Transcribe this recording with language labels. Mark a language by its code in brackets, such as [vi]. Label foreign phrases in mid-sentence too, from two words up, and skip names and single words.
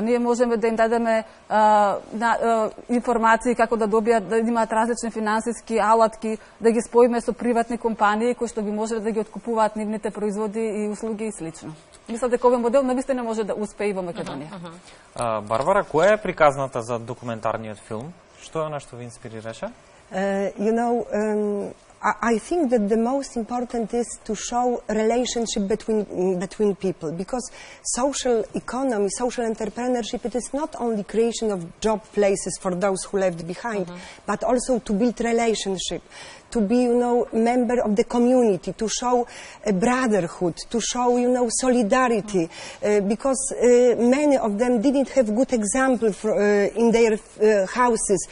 [mk] Ние можеме да им дадеме информации како да добијат, да имаат различни финансиски алатки, да ги споиме со приватни компании кои што би можеле да ги откупуваат нивните производи и услуги и слично. Мислам дека овој модел навистина може да успее и во Македонија. Барбара, која е приказната за документарниот филм? Што е она што ви инспирираше? [en] You know, I think that the most important is to show relationship between people, because social economy, social entrepreneurship, it is not only creation of job places for those who left behind, but also to build relationship, to be, you know, member of the community, to show a brotherhood, to show, you know, solidarity, because many of them didn't have good example in their houses.